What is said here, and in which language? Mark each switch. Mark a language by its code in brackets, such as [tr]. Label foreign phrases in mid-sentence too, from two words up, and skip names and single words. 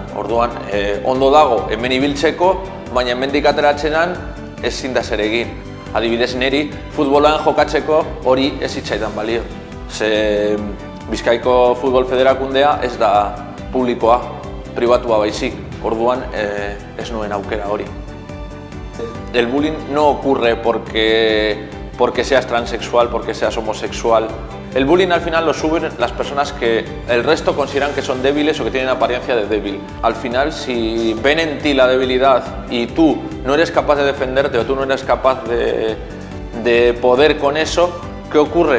[eu] Orduan, ondo dago hemen ibiltzeko, baina hemendik ateratzenan ezin da zer egin. Adibidez, niri futbolan jokatzeko hori ez zitzaidan balio. Ze Bizkaiko Futbol Federakundea ez da publikoa, pribatua baizik. Orduan, ez nuen aukera hori. [es] El bullying no ocurre porque seas transexual, porque seas homosexual. El bullying al final lo suben las personas que el resto consideran que son débiles o que tienen apariencia de débil. Al final, si ven en ti la debilidad y tú no eres capaz de defenderte o tú no eres capaz de poder con eso, ¿qué ocurre?